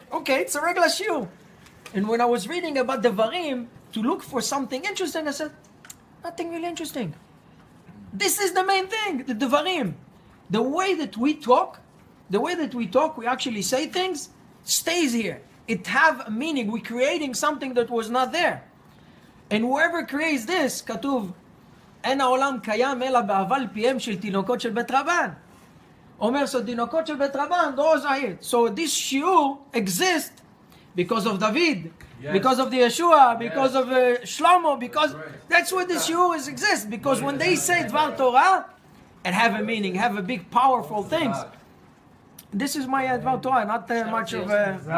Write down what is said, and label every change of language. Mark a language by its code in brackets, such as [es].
[en] Okay, it's a regular shiur. And when I was reading about Devarim, to look for something interesting, I said, nothing really interesting. This is the main thing, the Devarim. The way that we talk, we actually say things, stays here. It have a meaning. We're creating something that was not there. And whoever creates this, [he] כתוב, אין העולם קיים אלא בהבל פיהם של תינוקות של בית רבן. אומר, [en] so [he] תינוקות של בית רבן, [en] those are it. So this shiur exists because of David, yes, because of the Yeshua, because of Shlomo, because that's why this shiur exists. Because when they say Dvar Torah, it have a meaning, have a big, powerful things. This is my Dvar Torah, not much of a...